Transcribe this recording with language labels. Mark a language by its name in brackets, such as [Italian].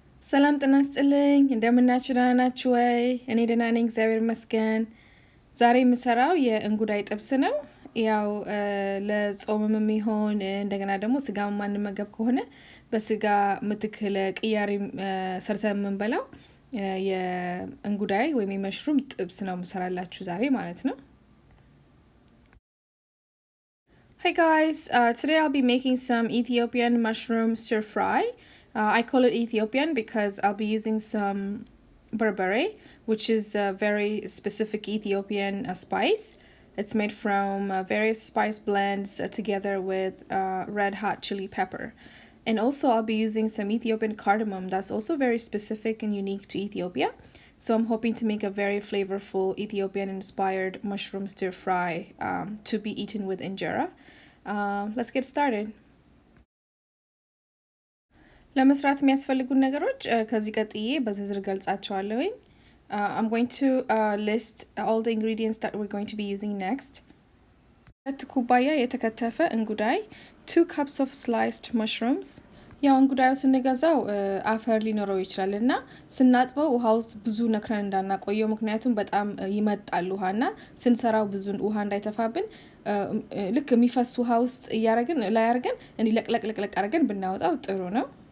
[Amharic] ሰላም ጤና ይስጥልኝ እንደምናችሁ ደህና ናችሁ ወይ? እኔ ደህና ነኝ እግዚአብሔር ይመስገን። ዛሬ የምሰራው የእንጉዳይ ጥብስ ነው። ያው ለጾምም የሚሆን እንደገና ደግሞ ስጋ ማንመገብ ከሆነ በስጋ ምትክ ለቅያሪ ሰርተን የምንበላው የእንጉዳይ ወይም የመሽሩም ጥብስ ነው የምሰራላችሁ ዛሬ ማለት ነው። [English] Hey guys, today I'll be making some Ethiopian mushroom stir fry. I call it Ethiopian because I'll be using some berbere, which is a very specific Ethiopian spice. It's made from various spice blends together with red hot chili pepper. And also I'll be using some Ethiopian cardamom that's also very specific and unique to Ethiopia. So I'm hoping to make a very flavorful Ethiopian-inspired mushroom stir fry to be eaten with injera. Let's get started. [Amharic] ለመስራት የሚያስፈልጉን ነገሮች ከዚህ ቀጥዬ በዝርዝር ገልጻቸዋለሁኝ። [English] I'm going to list all the ingredients that we're going to be using next. [Amharic] 2 ኩባያ የተከተፈ እንጉዳይ፣ [English] 2 cups of sliced mushrooms. [Amharic] ያው እንጉዳዩ ስንገዛው አፈር ሊኖረው ይችላል እና ስናጥበው ውሃ ውስጥ ብዙ ነክረን እንዳናቆየው፣ ምክንያቱም በጣም ይመጣል ውሃና ስንሰራው ብዙ ውሃ እንዳይተፋብን ልክ የሚፈስ ውሃ ውስጥ እያረግን ላይ አርገን እንዲለቅለቅለቅለቅ አርገን ብናወጣው ጥሩ ነው።